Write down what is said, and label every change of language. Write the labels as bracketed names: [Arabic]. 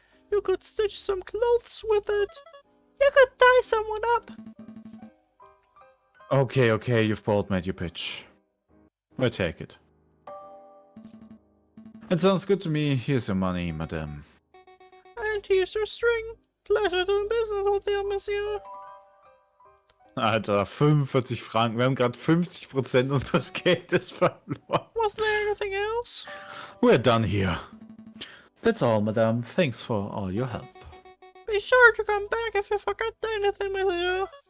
[English] You could stitch some clothes with it. You could tie someone up. Okay, you've both made your pitch. I take it. It sounds good to me. Here's your money, madame. And here's your string. Pleasure doing business with you, monsieur. [German] Alter, 45 Franken. Wir haben gerade 50% unseres Geldes verloren. [English] Was there anything else? We're done here. That's all, madame. Thanks for all your help. Be sure to come back if you forgot anything, monsieur.